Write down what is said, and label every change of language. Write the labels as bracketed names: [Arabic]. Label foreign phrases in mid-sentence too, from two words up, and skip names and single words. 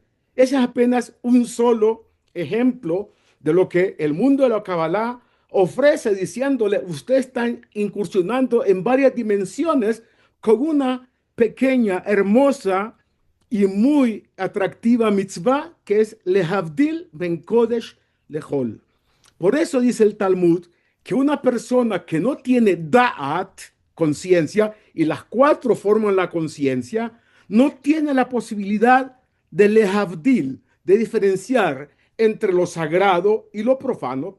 [Spanish] Ese es apenas un solo ejemplo de lo que el mundo de la Kabbalah ofrece, diciéndole, usted está incursionando en varias dimensiones con una pequeña, hermosa y muy atractiva mitzvah que es [Hebrew] להבדיל בין קודש לחול. [Spanish] Por eso dice el Talmud que una persona que no tiene da'at, conciencia, y las 4 forman la conciencia, no tiene la posibilidad de lehavdil, de diferenciar entre lo sagrado y lo profano.